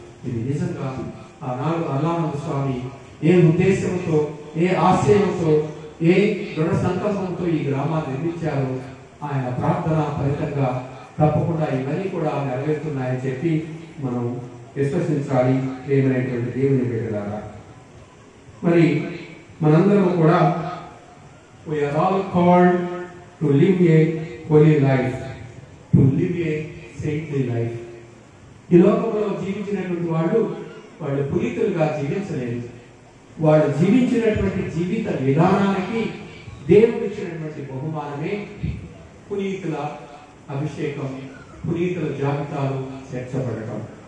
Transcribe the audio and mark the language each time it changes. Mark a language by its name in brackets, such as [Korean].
[Telugu] ఇది నిజంగా ఆనాడు అల్లానంద స్వామి ఏ ఉద్దేశంతో, ఏ ఆశయంతో, ఏ దృఢ సంకల్పంతో ఈ గ్రామాన్ని నిర్మించారో ఆయన ప్రార్థన ఫలితంగా తప్పకుండా ఇవన్నీ కూడా నెరవేరుతున్నాయని చెప్పి మనం విశ్వసించాలి. ప్రియమైనటువంటి దేవుని బిడ్డలారా, మరి మనందరం కూడా [English] we are all called to live a holy life, to live a saintly life. [Telugu] ఈ లోకంలో జీవించినటువంటి వాళ్ళు పునీతులుగా జీవించలేదు. వాళ్ళు జీవించినటువంటి జీవిత విధానానికి దేవుడు ఇచ్చినటువంటి బహుమానమే పునీతుల అభిషేకం, పునీతుల జాబితాలు చేర్చబడటం.